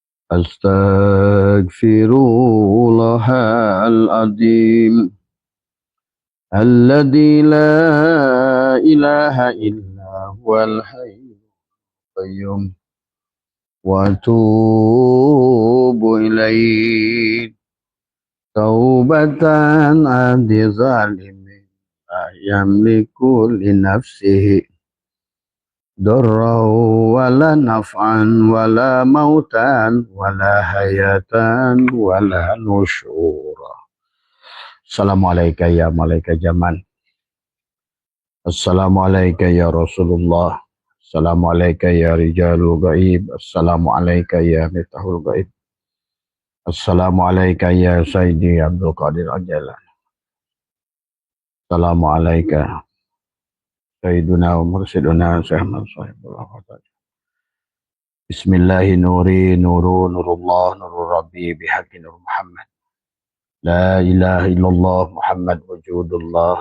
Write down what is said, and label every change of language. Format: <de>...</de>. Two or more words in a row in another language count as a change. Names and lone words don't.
<ar>أستغفر الله العظيم الذي لا إله إلا هو الحي القيوم وأتوب إليه توبة عبد ظالم لا يملك لنفسه ضرا ولا نفعا ولا موتا ولا حياة ولا نشورا. السلام عليكم يا ملائكة زمان. السلام عليكم يا رسول الله. السلام عليكم يا رجال الغيب السلام عليكم يا مفتاح الغيب. السلام عليكم يا سيدي عبد القادر عجلان. السلام عليكم سيدنا ومرشدنا Syahman Sahibullah Fatah. بسم الله نوري نور نور الله نور الرب بحق نور محمد. لا إله إلا الله محمد وجود الله.</ar>